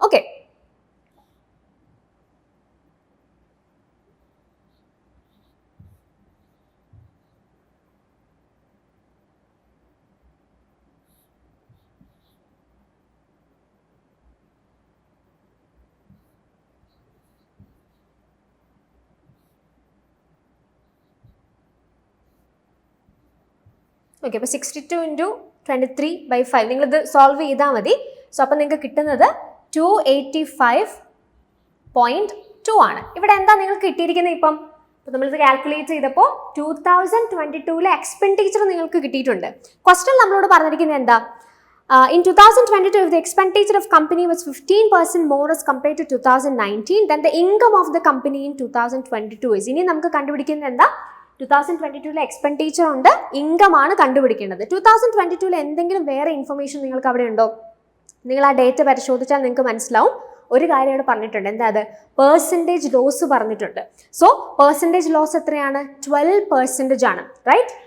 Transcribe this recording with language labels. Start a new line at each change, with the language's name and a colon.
Malayalam: Okay, okay, അപ്പോൾ 62 into 23 by 5 നിങ്ങളിത് solve ചെയ്താൽ മതി. സോ അപ്പോൾ നിങ്ങൾക്ക് കിട്ടുന്നത് 285.2 ആണ്. ഇവിടെ എന്താ നിങ്ങൾക്ക് കിട്ടിയിരിക്കുന്നത്? ഇപ്പം നമ്മളിത് കാൽക്കുലേറ്റ് ചെയ്തപ്പോൾ 2022 എക്സ്പെൻഡിച്ചർ നിങ്ങൾക്ക് കിട്ടിയിട്ടുണ്ട്. ക്വസ്റ്റ്യൻ നമ്മളോട് പറഞ്ഞിരിക്കുന്നത് എന്താ?
English: In 2022, if the expenditure of company was 15% more as compared to 2019, then the income of the company in 2022 is.
Malayalam: ഇനി നമുക്ക് കണ്ടുപിടിക്കുന്നത് എന്താ? 2022 എക്സ്പെൻഡിച്ചർ ഉണ്ട്, ഇൻകം ആണ് കണ്ടുപിടിക്കേണ്ടത്. 2022 എന്തെങ്കിലും വേറെ ഇൻഫർമേഷൻ നിങ്ങൾക്ക് അവിടെ ഉണ്ടോ? നിങ്ങൾ ആ ഡേറ്റ പരിശോധിച്ചാൽ നിങ്ങൾക്ക് മനസ്സിലാവും. ഒരു കാര്യം ഇവിടെ പറഞ്ഞിട്ടുണ്ട്. എന്താ അത്? പെർസെൻറ്റേജ് ലോസ് പറഞ്ഞിട്ടുണ്ട്. സോ പെർസെൻറ്റേജ് ലോസ് എത്രയാണ്? 12% ആണ്, റൈറ്റ്?